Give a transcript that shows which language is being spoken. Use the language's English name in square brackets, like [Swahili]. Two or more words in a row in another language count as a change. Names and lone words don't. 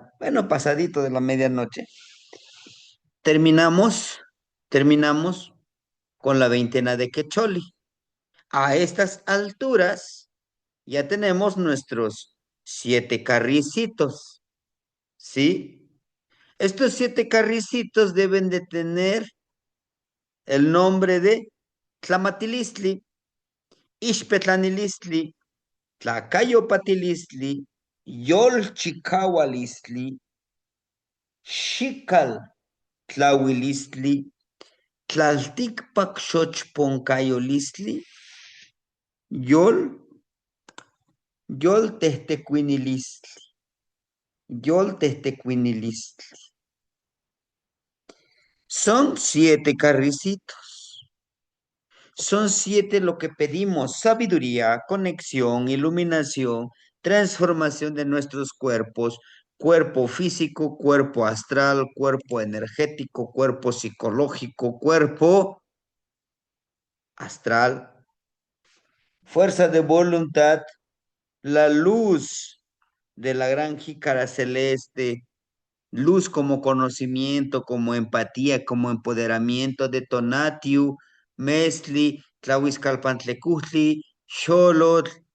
[Spanish] Bueno, pasadito de la medianoche, terminamos con la veintena de Quecholi. A estas alturas ya tenemos nuestros 7 carricitos, ¿sí? Estos 7 carricitos deben de tener el nombre de [Nahuatl languages] Tlamatilistli, Ixpetlanilistli, Tlacayopatilistli, Yolchicaualistli, Xikal Tlawilistli, Tlalticpac Xochponcayolistli, Yol, Yol Testecuinilistli, Yol Testecuinilistli. [Spanish] Son 7 carricitos. Son 7 lo que pedimos: sabiduría, conexión, iluminación, transformación de nuestros cuerpos, cuerpo físico, cuerpo astral, cuerpo energético, cuerpo psicológico, cuerpo astral, fuerza de voluntad, la luz de la gran jícara celeste, luz como conocimiento, como empatía, como empoderamiento de Tonatiu, Mesli, Tlahuizcalpantlecutli, Xolotl.